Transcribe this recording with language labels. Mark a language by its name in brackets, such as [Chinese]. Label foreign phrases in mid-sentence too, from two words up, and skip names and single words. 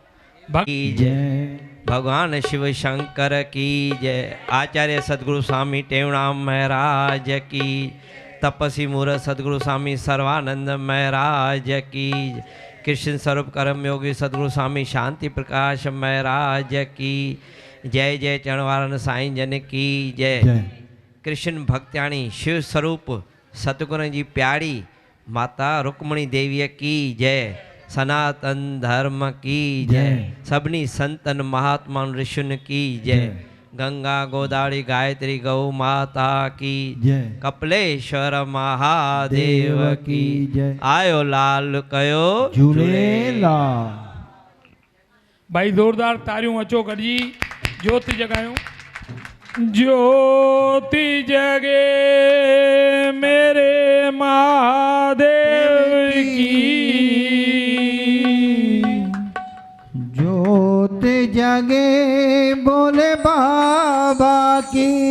[Hindi] की जय, भगवान शिव शंकर की जय, आचार्य सदगुरु स्वामी टेवराम महाराज की, तपसी मूर्त सदगुरु स्वामी सर्वानंद महाराज की, कृष्ण स्वरूप कर्म योगी सदगुरु स्वामी शांति प्रकाश महाराज की जय। [Sindhi] जय चरण वारनि साईं जन की जय। [Hindi] कृष्ण भक्त्याणी शिव स्वरूप सतगुरु जी प्यारी माता रुक्मणी देवी की जय। सनातन धर्म की जय। [Sindhi] सभिनी संतन महात्मा ऋषियुनि की जय। [Hindi] गंगा गोदावरी गायत्री गौ माता की जय। कपिलेश्वर महादेव की जय। [Sindhi] आयो लाल कयो झूलेलाल। भाई जोरदार तारियूं अचो गॾिजी ज्योति जगायूं। [Hindi] ज्योति जगे मेरे महादेव की, ज्योति जगे बोले बाबा की,